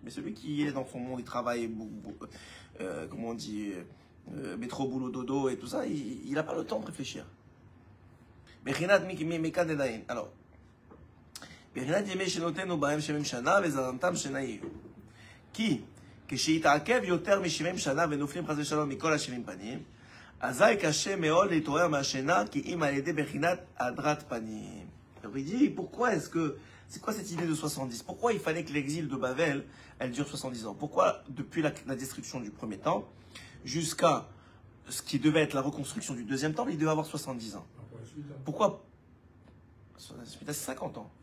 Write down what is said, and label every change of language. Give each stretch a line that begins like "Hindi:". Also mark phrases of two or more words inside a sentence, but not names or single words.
French: Mais celui qui est dans son monde, il travaille, comment on dit, métro, boulot, dodo et tout ça, il n'a pas le temps de réfléchir. Alors, qui,
Hebrew: כשיתעכב יותר מ-70 שנה ונופלים חס ושלום מכל ה-70 פנים, אזי קשה מאוד להתעורר מהשינה כי אם על ידי בחינת הדרת פנים.
French: Alors il dit, c'est quoi cette idée de 70? Pourquoi il fallait que l'exil de Babel, elle dure 70 ans? Pourquoi, depuis la destruction du premier temple, jusqu'à ce qui devait être la reconstruction du deuxième temple, il devait avoir 70 ans? Pourquoi? C'est 50 ans.